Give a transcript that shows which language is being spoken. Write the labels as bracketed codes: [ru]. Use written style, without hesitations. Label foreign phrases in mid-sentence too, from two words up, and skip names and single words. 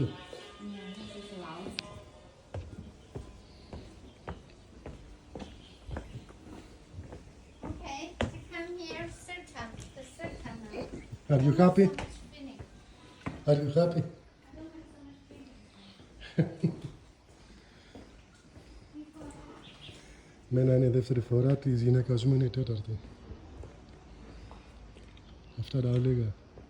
[en] This is Lao Tzu. Okay, to come here, circle, the circle now. Are you happy? So much spinning. Are you happy? I don't have so much spinning. [el] Μένα είναι η δεύτερη φορά, της γυναίκας μου είναι η τέταρτη. Αυτά τα λίγα.